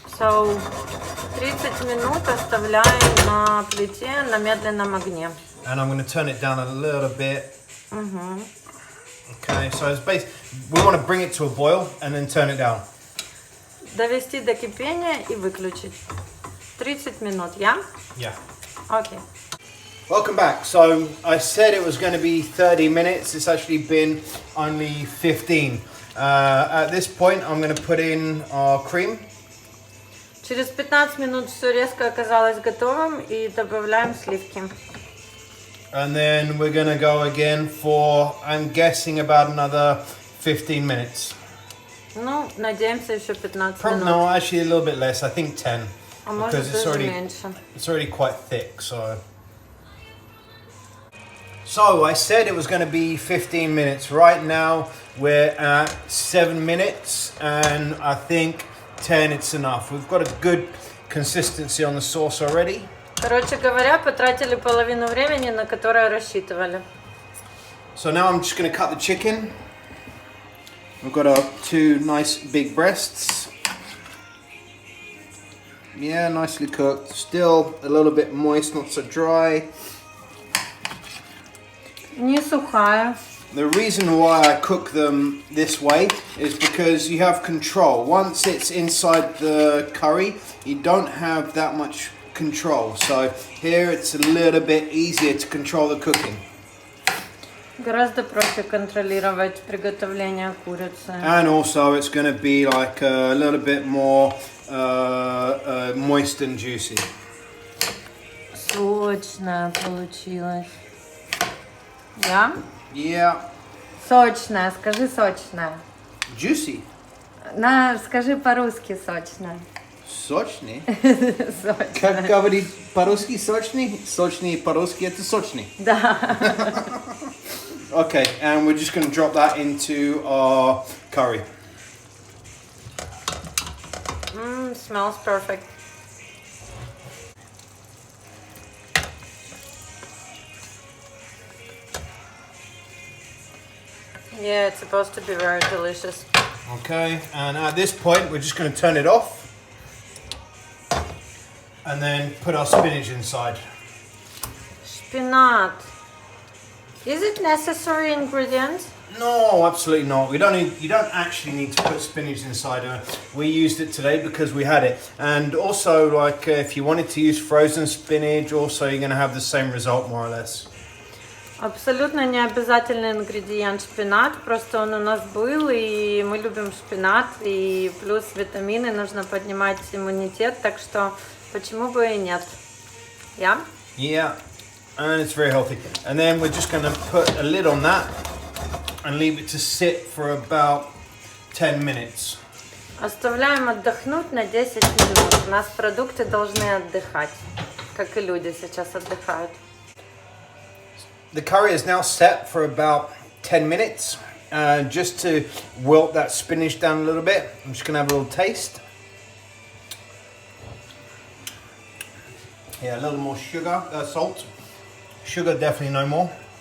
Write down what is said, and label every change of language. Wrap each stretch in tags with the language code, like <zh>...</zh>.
<ru>So, 30 минут оставляем на плите на медленном огне.</ru> <en>And I'm going to turn it down a little bit. Okay, so it's we want to bring it to a boil and then turn it down.</en> <ru>Довести до кипения и выключить. 30 минут,</ru> <en>yeah? Yeah. Okay. Welcome back. So I said it was going to be 30 minutes. It's actually been only 15. At this point, I'm going to put in our cream.</en> <ru>Через 15 минут все резко оказалось готовым и добавляем сливки.</ru> <en>And then we're going to go again for, I'm guessing, about another 15 minutes.</en> <ru>Ну, надеемся, еще 15 минут.</ru> <en>No, actually a little bit less. I think 10.</en> <ru>А может даже меньше.</ru> <en>It's already quite thick, so. So I said it was going to be 15 minutes. Right now we're at 7 minutes, and I think 10 it's enough. We've got a good consistency on the sauce already.</en> <ru>Короче говоря, потратили половину времени, на которое рассчитывали.</ru> <en>So now I'm just going to cut the chicken. We've got our 2 nice big breasts. Yeah, nicely cooked. Still a little bit moist, not so dry.</en> <ru>Не сухая.</ru> <en>The reason why I cook them this way is because you have control. Once it's inside the curry, you don't have that much control. So here it's a little bit easier to control the cooking.</en> <ru>Гораздо проще контролировать приготовление курицы.</ru> <en>And also it's going to be like a little bit more moist and juicy.</en> <ru>Сочная получилась. Да?</ru> <en>Yeah.</en> <ru>Сочная, скажи сочная.</ru> <en>Juicy.</en> <ru>Скажи по-русски сочная. Сочный? Сочная. Как говорить по-русски сочный? Сочный по-русски это сочный. Да.</ru> <en>Okay, and we're just going to drop that into our curry. Smells perfect. Yeah, it's supposed to be very delicious. Okay, and at this point we're just going to turn it off and then put our spinach inside. Spinach. Is it necessary ingredient? No, absolutely not. You don't actually need to put spinach inside. We used it today because we had it. And also, like, if you wanted to use frozen spinach, also you're going to have the same result, more or less.</en> <ru>Абсолютно не обязательный ингредиент шпинат, просто он у нас был, и мы любим шпинат, и плюс витамины, нужно поднимать иммунитет, так что почему бы и нет?</ru> <en>Yeah? Yeah, and it's very healthy. And then we're just going to put a lid on that and leave it to sit for about 10 minutes.</en> <ru>Оставляем отдохнуть на 10 минут. У нас продукты должны отдыхать, как и люди сейчас отдыхают.</ru> <en>The curry is now set for about 10 minutes, just to wilt that spinach down a little bit. I'm just going to have a little taste. Yeah, a little more sugar, salt. Sugar, definitely no more.</en>